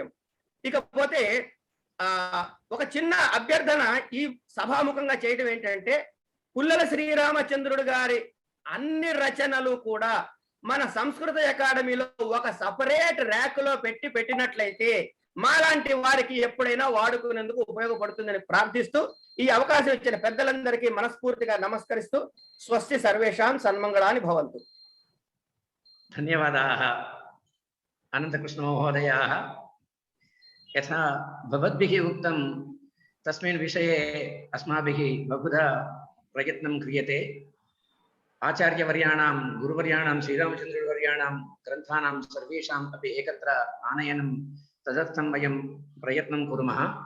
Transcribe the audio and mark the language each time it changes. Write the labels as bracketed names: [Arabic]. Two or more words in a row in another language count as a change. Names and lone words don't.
[Telugu] ఇకపోతే ఒక చిన్న అభ్యర్థన ఈ సభాముఖంగా చేయడం ఏంటంటే, పుల్లల శ్రీరామచంద్రుడు గారి అన్ని రచనలు కూడా మన సంస్కృత అకాడమీలో ఒక సపరేట్ ర్యాక్ లో పెట్టినట్లయితే మాలాంటి వారికి ఎప్పుడైనా వాడుకునేందుకు ఉపయోగపడుతుందని ప్రార్థిస్తూ ఈ అవకాశం ఇచ్చిన పెద్దలందరికీ మనస్ఫూర్తిగా నమస్కరిస్తూ [Sanskrit] స్వస్తి సర్వేషాం సన్మంగళాని భవంతు. ధన్యవాదాः अनन्तकृष्णमहोदयाः। यथा भवद्भिः उक्तं तस्मिन् विषये अस्माभिः बहुधा प्रयत्नं क्रियते। आचार्यवर्याणां गुरुवर्याणां श्रीरामचन्द्रवर्याणां ग्रन्थानां सर्वेषाम् अपि एकत्र आनयनं तदर्थं वयं प्रयत्नं कुर्मः।